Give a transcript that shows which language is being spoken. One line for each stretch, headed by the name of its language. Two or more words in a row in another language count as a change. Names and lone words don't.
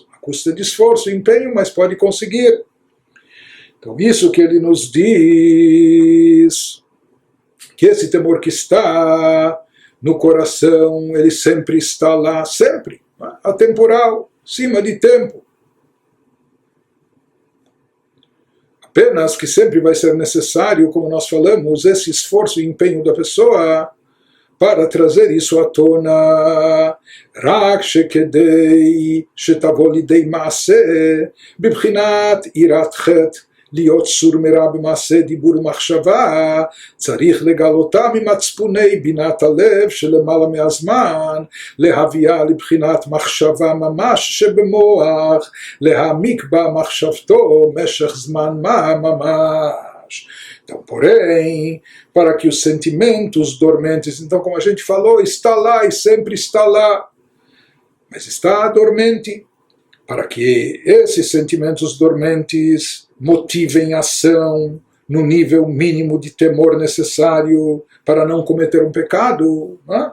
Portuguese: A custa de esforço e empenho, mas pode conseguir. Então, isso que ele nos diz, que esse temor que está no coração, ele sempre está lá, sempre, atemporal, acima de tempo. Apenas que sempre vai ser necessário, como nós falamos, esse esforço e empenho da pessoa para trazer isso à tona.
Hebrew: רק שכדי שתבוא לידי מעשה בבחינת יראת חטא להיות סור מרע במעשה דיבור ומחשבה, צריך לגלותה ממצפוני בינת הלב שלמעלה מהזמן, להביאה לבחינת מחשבה ממש שבמוח, להעמיק בה מחשבתו משך זמן מה ממש.
Portuguese: Então, porém, para que os sentimentos dormentes, então como a gente falou, está lá e sempre está lá, mas está dormente, para que esses sentimentos dormentes motivem ação no nível mínimo de temor necessário para não cometer um pecado, né?